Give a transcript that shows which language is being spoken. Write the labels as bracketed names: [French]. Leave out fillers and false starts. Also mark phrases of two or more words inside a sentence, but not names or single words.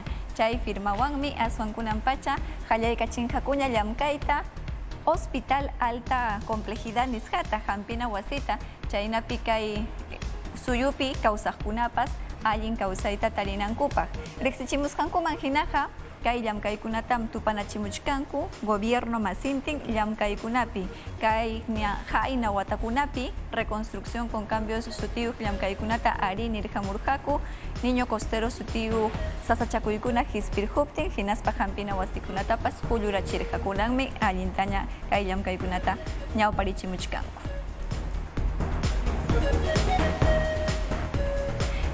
[Quechua] Chay firmawanmi aswankunanpacha qallaykachinqakuña llamkayta Hospital Alta Complejidad nisqata hampina wasita chaynapi kay suyupi kawsaqkunapas allin kawsayta tarinankupaq. Riqsichimusqankuman hinaqa kay llamkaykunatam tupanachimuchkanku gobierno masintin llamkaykunapi. Kay hayna watakunapi [Spanish] reconstrucción con cambios [Quechua] sutiyuq llamkaykunata ari nirhamurqaku [Spanish] niño costero [Quechua] sutiyuq sasachakuykuna hispirhuptin hinaspa hampina wasikunatapas qullurachirqa. Kunanmi allintaña kay llamkaykunata ñawparichimuchkanku.